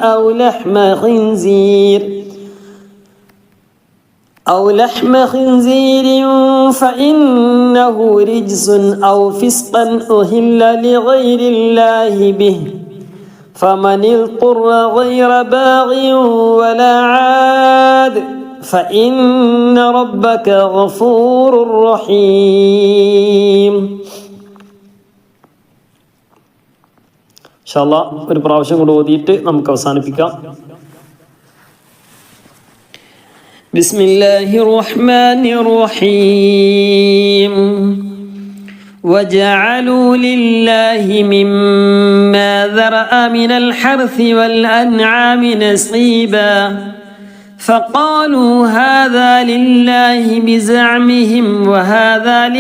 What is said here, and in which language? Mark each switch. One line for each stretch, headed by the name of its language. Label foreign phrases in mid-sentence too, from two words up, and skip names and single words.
Arabic: أو لحم خنزير فإنه رجس أو فسقا أهل لغير الله به فمن اضطر غير باغ ولا عاد فإن ربك غفور رحيم. إن شاء الله
Malayalam: ഒരു പ്രാവശ്യം കൂടി ഓതിയിട്ട് നമുക്ക് അവസാനിപ്പിക്കാം.
Arabic: بسم الله الرحمن الرحيم. وجعلوا لله مما ذرأ من الحرث والأنعام نصيبا فقالوا هذا لله بزعمهم وهذا